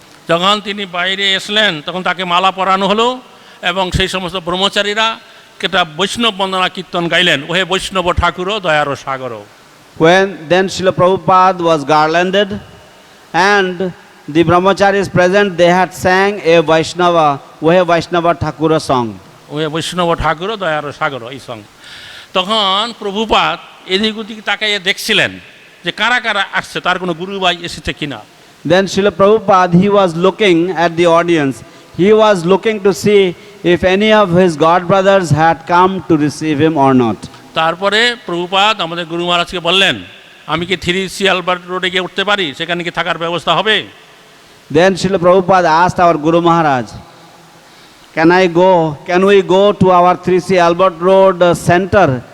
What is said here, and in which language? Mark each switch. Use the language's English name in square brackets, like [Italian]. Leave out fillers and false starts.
[Bangla] যখন তিনি বাইরে আসলেন তখন তাকে মালা পরানো হলো এবং সেই সমস্ত ব্রহ্মচারীরা একটা বৈষ্ণব বন্দনা কীর্তন গাইলেন, ওহে বৈষ্ণব ঠাকুর দয়ার সাগর। [English] Then Srila Prabhupada was garlanded and the brahmacharis present, they had sang a Vaishnava, ohe Vaishnava Thakura song. [Bangla] ওহে বৈষ্ণব ঠাকুর দয়ার সাগর এই সং। তখন প্রভুপাদ এদিক ওদিক তাকাইয়ে দেখছিলেন যে কারা কারা আসছে, তার কোনো গুরু ভাই এসেছে কিনা। [English] Then Srila Prabhupada, he was looking at the audience. He was looking to see if any of his god brothers had come to receive him or not. [Bangla] তারপরে প্রভুপাদ আমাদের গুরু মহারাজকে বললেন আমি কি 3C আলবার্ট রোডে গিয়ে উঠতে পারি, সেখানে কি থাকার ব্যবস্থা হবে? [English] Then Srila Prabhupada asked our Guru Maharaj, can we go to our 3C Albert Road center?